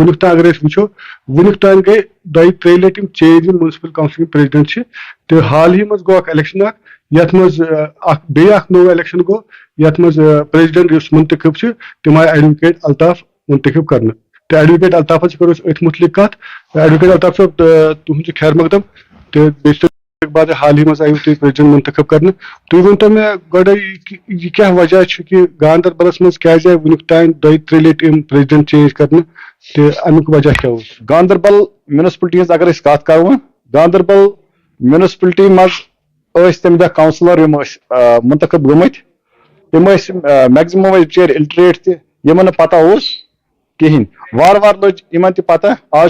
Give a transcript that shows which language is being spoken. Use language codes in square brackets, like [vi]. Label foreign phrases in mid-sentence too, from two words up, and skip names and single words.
[ks] وُنیُک تام اگر أسۍ وٕچھو وُنیُک تام گٔے 2-3 لٹہِ یِم چینج یِم [en] municipal councilٕکۍ president [ks] چھِ تہٕ حال ہی منٛز گوٚو اکھ الیکشن اکھ یتھ منٛز بیٚیہِ اکھ نوٚو الیکشن گوٚو یتھ منٛز پریزڈنٹ یُس منتخب چھِ تِم آیہِ ایڈوکیٹ الطاف منتخب کرنہٕ تہٕ ایڈوکیٹ الطافس کرو أسۍ أتھۍ مُتعلق کتھ ایڈوکیٹ الطاف صٲب تُہُنٛد چھُ خیر مقدم تہٕ بیٚیہِ چھِ بعد حال ہی منٛز آیوٕ تُہۍ پریزڈنٹ منتخب کرنہٕ تُہۍ ؤنۍتو مےٚ گۄڈے یہِ کیاہ وجہ چھُ کہِ گاندربلس منٛز کیازِ آیہِ وُنیُک تام 2-3 لٹہِ یِم پریزڈنٹ چینج کرنہٕ تہٕ امیُک وجہ کیاہ اوس گاندربل میونسپلٹی ہٕنٛز اگر أسۍ کتھ کرو گاندربل میونسپلٹی منٛز ٲسۍ تمہِ دۄہ کونسلر یِم ٲسۍ منتخب گٔمٕتۍ تِم ٲسۍ میکزِمم ٲسۍ بِچٲرۍ اِلٹریٹ تہِ یِمن نہٕ پتہ اوس کِہینۍ وارٕ وارٕ لٔج یِمن تہِ پتہ آز